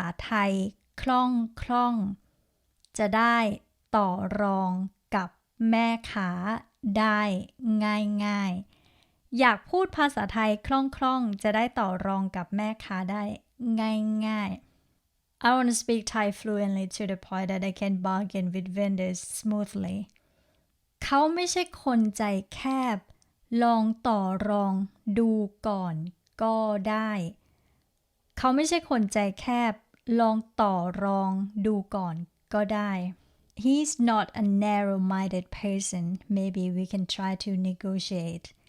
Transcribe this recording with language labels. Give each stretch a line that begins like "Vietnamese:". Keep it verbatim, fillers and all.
Thai: อยากพูดภาษาไทยคล่องๆ จะได้ต่อรองกับแม่ค้าได้ง่ายๆ. อยากพูดภาษาไทยคล่องๆ จะได้ต่อรองกับแม่ค้าได้ง่ายๆ.
English: I want to speak Thai fluently to the point that I can bargain with vendors smoothly.
Thai: เขาไม่ใช่คนใจแคบ ลองต่อรองดูก่อนก็ได้. เขาไม่ใช่คนใจแคบ ลองต่อรองดูก่อนก็ได้.
English: He's not a narrow-minded person. Maybe we can try to negotiate.